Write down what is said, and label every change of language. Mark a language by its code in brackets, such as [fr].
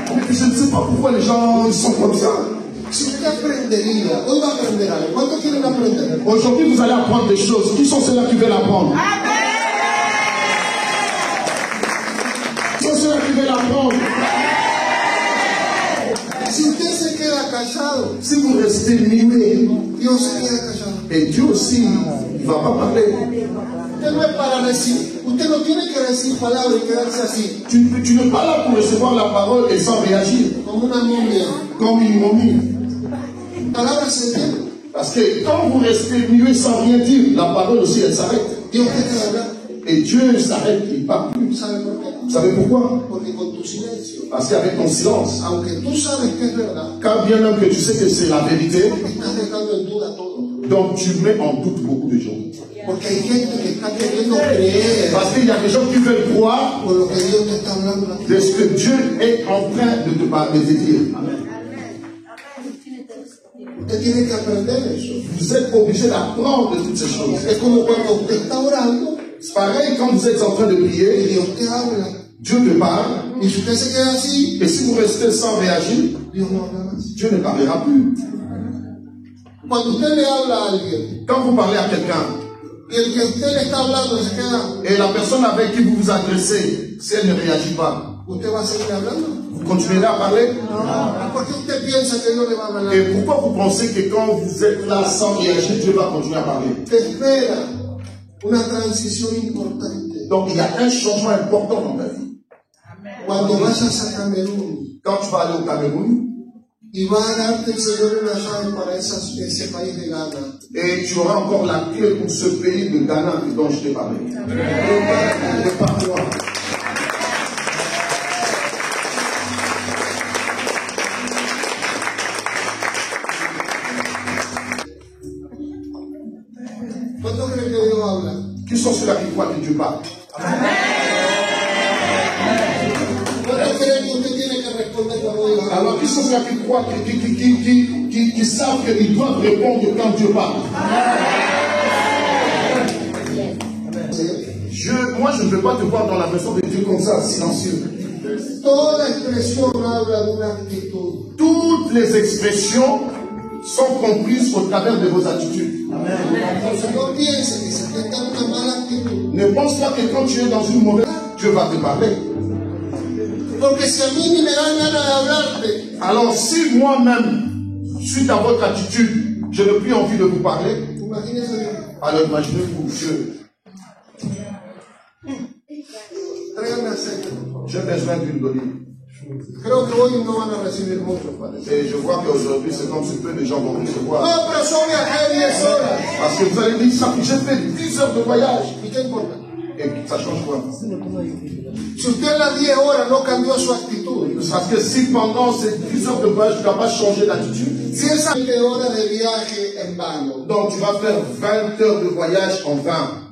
[fr] Je ne sais pas pourquoi les gens ils sont comme ça. [es] Si usted aprendería, hoy va a aprender algo. ¿Cuántos quieren aprender? [fr] Aujourd'hui, vous allez apprendre des choses. Qui sont ceux-là qui veulent apprendre? Qui sont ceux-là qui veulent apprendre? [es] Si usted se queda callado, [fr] Si vous restez muet, [es] Dios se queda callado. [fr] et Dieu aussi, il ne va pas parler. [es] Usted no es para decir, usted no tiene que decir palabras y quedarse así, [fr] Tu n'es pas là pour recevoir la parole et sans réagir, [es] como una momia. [fr] comme une momie. [es] Palabras se entienden. [fr] Parce que quand vous restez muet sans rien dire, la parole aussi, elle s'arrête. [es] Dios deja de hablar. [fr] Et Dieu s'arrête, il ne parle plus. [es] ¿Sabe por qué? [fr] Vous savez pourquoi? [es] Porque con tu silencio, [fr] Parce qu'avec ton silence, [es] aunque tú sabes que es verdad, [fr] quand bien même que tu sais que c'est la vérité, [es] estás dejando en duda todo. [fr] donc tu mets en doute beaucoup de gens. [es] Porque hay gente que está queriendo creer [fr] Parce qu'il y a des gens qui veulent croire [es] por lo que Dios te está hablando. [fr] de ce que Dieu est en train de te parler, de te dire. [es] Usted tiene que aprender eso. [fr] Vous êtes obligé d'apprendre de toutes ces choses. [es] Es como cuando usted está orando [fr] C'est pareil quand vous êtes en train de [es] y [fr] prier, [es] Dios te habla. [fr] Dieu te parle, [es] Y si usted se queda así, [fr] et si vous restez sans réagir, [es] Dios no habla más. [fr] Dieu ne parlera plus. [es] Cuando usted le habla a alguien [fr] Quand vous parlez à quelqu'un, [es] y el que usted le está hablando se queda, [fr] et la personne avec qui vous vous adressez, si elle ne réagit pas, [es] ¿usted va a seguir hablando? [fr] vous continuerez à parler? [es] ¿Por qué usted piensa que Dios le va a hablar? [fr] Et pourquoi vous pensez que quand vous êtes là sans réagir, Dieu va continuer à parler? [es] Te espera una transición importante. [fr] Donc il y a un changement important dans ta vie. [es] Cuando vayas a Camerún [fr] Quand tu vas aller au Cameroun, [es] y va a darte el Señor una llave para ese país de Ghana. [fr] et tu auras encore la clé pour ce pays de Ghana dont je t'ai parlé. Prépare-toi. [es] ¿Cuánto creen que Dios habla? [fr] Qui sont ceux-là qui croient que Dieu parle? [es] ¿Cuánto creen que usted tiene que responder cuando Dios habla? [fr] Alors qui sont ceux-là qui croient, qui savent qu'ils doivent répondre quand Dieu parle? Moi, je ne veux pas te voir dans la maison de Dieu comme ça, silencieux. [es] Toda expresión habla de una actitud. [fr] Toutes les expressions sont comprises au travers de vos attitudes. [es] Entonces no piense que si usted está en una mala actitud, [fr] Ne pense pas que quand tu es dans une mauvaise, Dieu va te parler. [es] porque si a mí ni me dan ganas de hablarte, [fr] Alors si moi-même, suite à votre attitude, je n'ai plus envie de vous parler, [es] imagínese bien. [fr] alors imaginez-vous, Dieu, [es] Tráigame aceite. [fr] j'ai besoin d'une d'olive. [es] Creo que hoy no van a recibir mucho, parece. [fr] Et je vois qu'aujourd'hui, c'est comme si peu de gens vont recevoir. [es] No, pero son viajar 10 horas. [fr] Parce que vous allez dire ça, j'ai fait 10 heures de voyage. [es] ¿Y qué importa? [fr] Et ça change quoi? [es] Si usted en las 10 horas no cambió su actitud, [fr] Parce que si pendant ces 10 heures de voyage, tu n'as pas changé d'attitude, [es] si esas 20 horas de viaje en vano, [fr] donc tu vas faire 20 heures de voyage en vain.